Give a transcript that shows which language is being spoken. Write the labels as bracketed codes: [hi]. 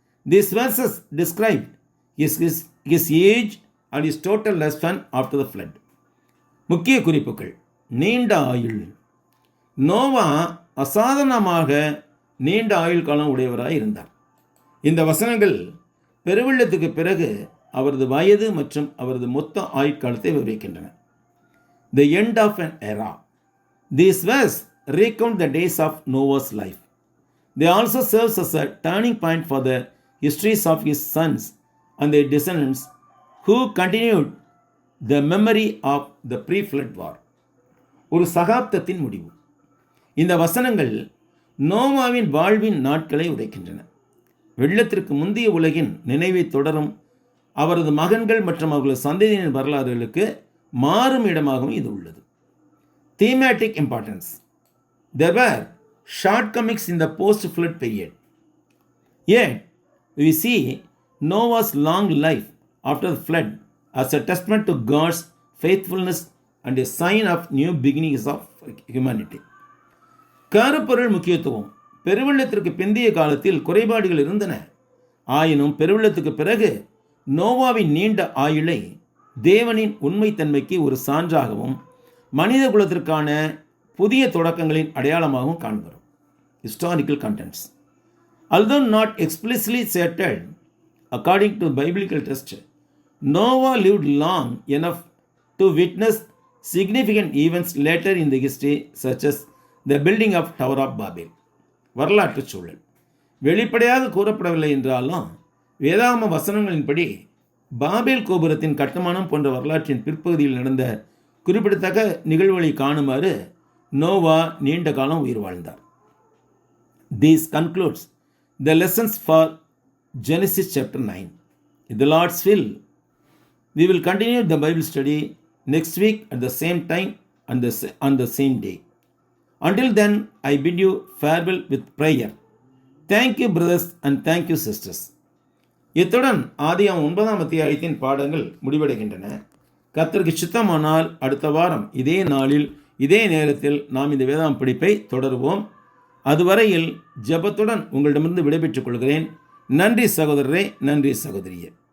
[en] These verses describe his age and his total lifespan after the flood. [ta] முக்கிய குறிப்புகள். நீண்ட ஆயுள். நோவா அசாதாரணமாக நீண்ட ஆயுள் காலம் உடையவராய் இருந்தார். இந்த வசனங்கள் பெருவெள்ளத்துக்கு பிறகு அவரது வயது மற்றும் அவரது மொத்த ஆயுட்காலத்தை விவரிக்கின்றன. [en] The end of an era. These verses recount the days of Noah's life. They also serves as a turning point for the histories of his sons and their descendants who continued the memory of the pre-flood war. [ta] ஒரு சகாப்தத்தின் முடிவு. இந்த வசனங்கள் நோவாவின் வாழ்வின் நாட்களை உரைக்கின்றன. வெள்ளத்திற்கு முந்தைய உலகின் நினைவை தொடரும் அவரது மகன்கள் மற்றும் அவர்களது சந்ததியினர் வரலாறுகளுக்கு மாறும் இடமாகவும் இது உள்ளது. [en] Thematic importance. There were shortcomings in the post-flood period. Yet, we see Noah's long life after the flood as a testament to God's faithfulness and a sign of new beginnings of humanity. [ta] கருப்பொருள் முக்கியத்துவம். பெருவெள்ளத்திற்கு பிந்தைய காலத்தில் குறைபாடுகள் இருந்தன. ஆயினும் பெருவெள்ளத்துக்கு பிறகு நோவாவின் நீண்ட ஆயுளை தேவனின் உண்மைத்தன்மைக்கு ஒரு சான்றாகவும் மனித குலத்திற்கான புதிய தொடக்கங்களின் அடையாளமாகவும் காண்கிறோம். [en] Historical contents. Although not explicitly stated, according to biblical text, Noah lived long enough to witness significant events later in the history, such as the building of Tower of Babel. [ta] வரலாற்று சூழல். வெளிப்படையாக கூறப்படவில்லை என்றாலும் வேதாகம வசனங்களின்படி பாபேல் கோபுரத்தின் கட்டுமானம் போன்ற வரலாற்றின் பிற்பகுதியில் நடந்த குறிப்பிடத்தக்க நிகழ்வுகளை காணுமாறு நோவா நீண்ட காலம் உயிர் வாழ்ந்தார். [en] This concludes the lessons for Genesis chapter 9. In the Lord's will, we will continue the Bible study next week at the same time and on the same day. Until then, I bid you farewell with prayer. Thank you, brothers, and thank you, sisters. [ta] இத்துடன் ஆதியாகமம் 9ஆம் அத்தியாயத்தின் பாடங்கள் முடிவடைகின்றன. கர்த்தருக்கு சித்தமானால் அடுத்த வாரம் இதே நாளில் இதே நேரத்தில் நாம் இந்த வேதாகம படிப்பை தொடருவோம். அதுவரையில் ஜெபத்துடன் உங்களிடமிருந்து விடைபெற்றுக் கொள்கிறேன். நன்றி சகோதரரே, நன்றி சகோதரியே.